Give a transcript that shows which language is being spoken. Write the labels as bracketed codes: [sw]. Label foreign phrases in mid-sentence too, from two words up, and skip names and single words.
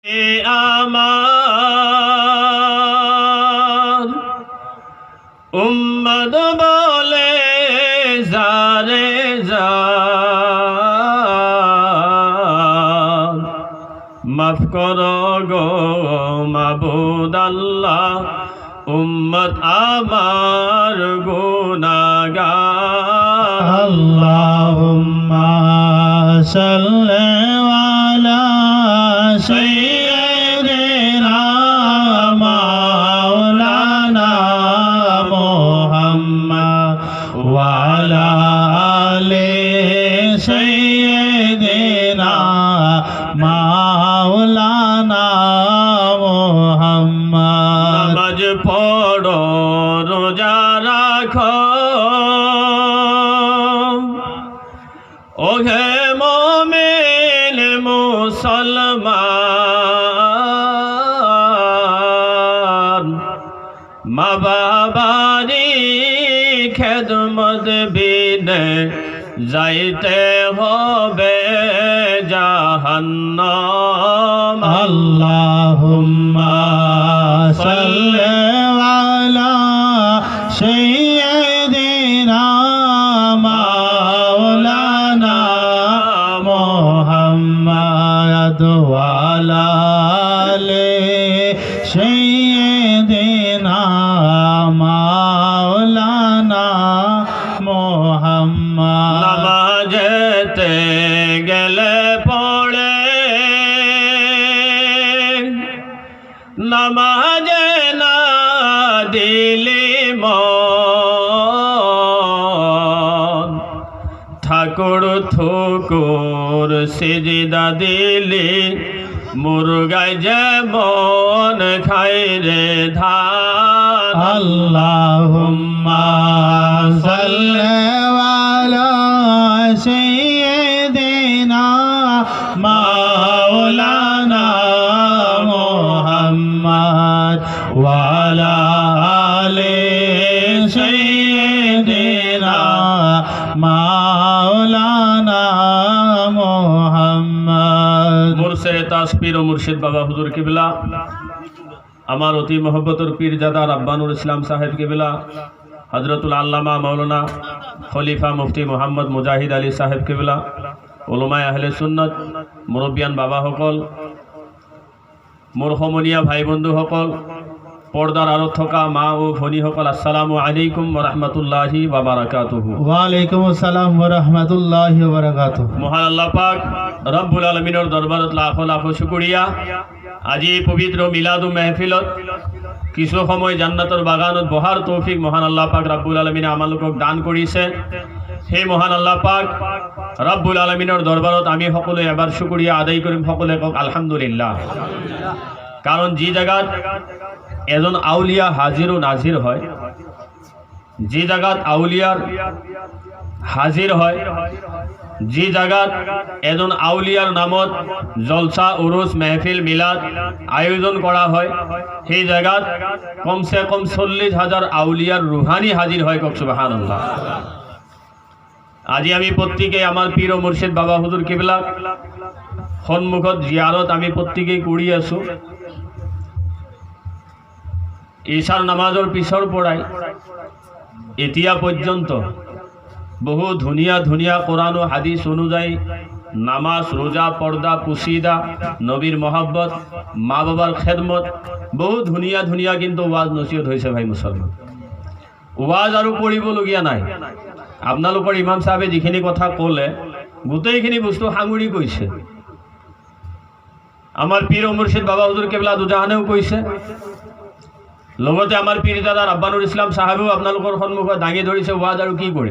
[bn] আমার উম্মত বলে যারে যান মাফ করো গো মাবুদ আল্লাহ উম্মত আমার গুনাহগার [ar] اللهم صل على سيدنا مولانا محمد وعلى آل سيدنا مولانا محمد. [bn] নামাজ পড়ো রোজা রাখো ওহে মুমিন মুসলমান মা বাবারি খেদমত বিনে যাইতে হবে জাহান্নাম। [ar] اللهم صل على سيدنا مولانا محمد وعلى آل سيدنا مولانا محمد. [bn] নামাজেতে গেলে পড়ে নামাজে না দিলি মন ঠাকুর থুকুর সিজদা দিলি মুরগায় যেমন খায় রে ধান। [ar] اللهم صل على سيدنا مولانا محمد وعلى آل سيدنا مولانا محمد. [as] মুর্শিদ তাসপীর ও মুর্শিদ বাবা হুজুর কিবলা আমার অতি মহব্বতর পীরজাদা রাব্বানুল ইসলাম সাহেব কিবলা হযরতুল আল্লামা মাওলানা খলিফা মুফতি মোহাম্মদ মুজাহিদ আলী সাহেব কিবলা উলামায়ে আহলে সুন্নাত মুরব্বিয়ান বাবা সকল মোর সমনীয়া ভাই বন্ধুসকল পর্দার আড়ত থকা মা ও ভনীসকল [ar] السلام عليكم ورحمة الله وبركاته. وعليكم السلام ورحمة الله وبركاته. [as] মহান আল্লাহ পাক রব্বুল আলামিনের দরবারত লাখ লাখ শুকরিয়া। আজি পবিত্র মিলাদু মেহফিলত কিছু সময় জান্নাতৰ বাগানত বহাৰ তৌফিক মহান আল্লাহ পাক রব্বুল আলামিনে আমালোকক দান কৰিছে। সেই মহান আল্লাহ পাক রব্বুল আলামিনের দরবারত আমি সকলে এবাৰ শুকরিয়া আদায় কৰিম। সকলে কক আলহামদুলিল্লাহ। কারণ যে জায়গাত এজন আউলিয়া হাজির ও নাজির হয়, যে জায়গাত আউলিয়ার হাজির হয়, যে জায়গাত এজন আউলিয়ার নামত জলসা উরুস মেহফিল মিলাদ আয়োজন করা হয়, সেই জায়গাত কমসে কম 40,000 আউলিয়ার রুহানি হাজির হয়। কক সুবহানাল্লাহ। আজি আমি প্রত্যেকে আমার পীর ও মুর্শিদ বাবা হুজুর কিবলা সন্মুখত জিয়ারত আমি প্রত্যেকেই কৰি আছো। ঈশার নামাজৰ পিছৰ পৰাই এতিয়া পৰ্যন্ত বহু ধুনীয়া ধুনীয়া কোরআন ও হাদিস অনুযায়ী নামাজ রোজা পর্দা পুশিদা নবীর মহব্বত মা বাবার খেদমত বহু ধুনীয়া ধুনীয়া কিন্তু ওয়াজ নসিহত হৈছে। ভাই মুছলমান ওয়াজ আৰু কৰিবলগীয়া নাই। আপোনালোকৰ ইমাম সাহেবে যিখিনি কথা ক'লে গোটেইখিনি বস্তু সাঙুৰি কৈছে। আমাৰ পীৰ ও মুৰ্শিদ বাবা হুজুৰ কিবলা দুজাহানেও কৈছে, লগতে আমাৰ পীৰজাদা ৰাব্বানুল ইছলাম সাহেবেও আপোনালোকৰ সন্মুখত দাঙি ধৰিছে ওয়াজ আৰু কি কৰে।